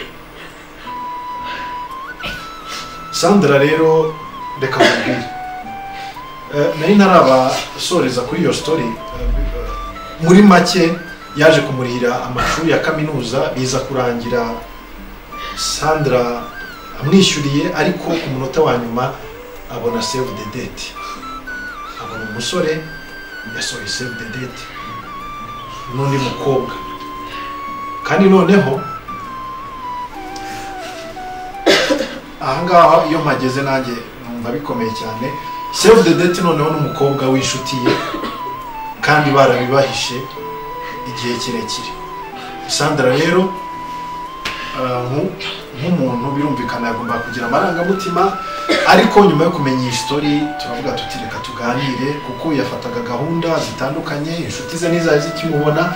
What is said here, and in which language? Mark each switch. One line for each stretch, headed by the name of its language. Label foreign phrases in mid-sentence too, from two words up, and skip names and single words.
Kinyarwanda: Sandra rero reka mubwire, nari ntarabasoreza kuri iyo story. Muri make yaje kumurihira amashuri ya kaminuza, biza kurangira Sandra amwishyuriye, ariko ku munota wa nyuma abona
English: save the date.
Kinyarwanda: Abona umusore yasohoye
English: save the date
Kinyarwanda: n'undi mukobwa, kandi noneho ahangaha iyo mpageze nanjye numva bikomeye cyane.
English: Save the date
Kinyarwanda: noneho n'umukobwa w'inshuti ye, kandi barabibahishe igihe kirekire. Sandra rero nk'umuntu birumvikana yagomba kugira amarangamutima, ariko nyuma yo kumenya iyi story turavuga tuti reka tuganire, kuko yafataga gahunda zitandukanye, inshuti ze n'izaje zikimubona.